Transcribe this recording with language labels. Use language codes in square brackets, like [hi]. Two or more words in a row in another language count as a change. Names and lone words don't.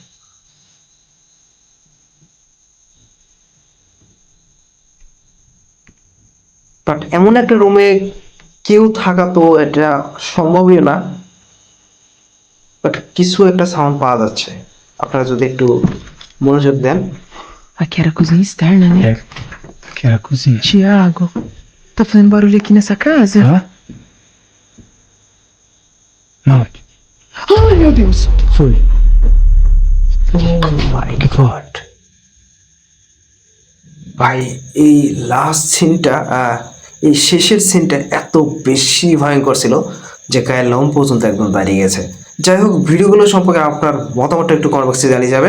[bn] বাট এমন একটা রুমে কেউ থাকা তো এটা সম্ভবই না, বাট কিছু একটা সাউন্ড পাওয়া যাচ্ছে। আপনারা যদি একটু মনোযোগ দেন। [pt] Aqui era a cozinha externa, né? É, aqui era a cozinha. Tiago, tá fazendo barulho aqui nessa casa? Hã? Não. Ai, meu Deus! Foi. [en] my god [bn] ভাই, এই [en] last sceneটা, [bn] এই শেষের সিনটা এত বেশি ভয়ঙ্কর ছিল যে গায়ের লোম পর্যন্ত একদম দাঁড়িয়ে গেছে। যাই হোক, ভিডিওগুলো সম্পর্কে আপনার মতামতটা একটু [en] comment boxে [bn] জানিয়ে যাবেন।